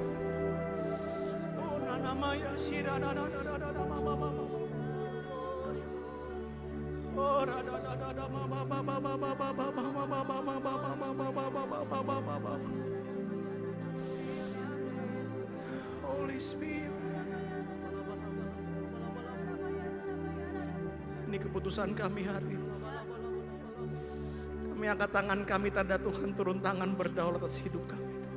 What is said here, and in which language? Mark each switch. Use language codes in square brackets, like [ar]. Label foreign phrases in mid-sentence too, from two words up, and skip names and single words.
[en] Oh, namanya shira da da da da da mama mama. Oh, da da da da da mama mama mama mama mama. Holy Spirit. [id] Ini keputusan kami hari ini. Kami angkat tangan kami, tanda Tuhan turun tangan berdaulat atas hidup kami.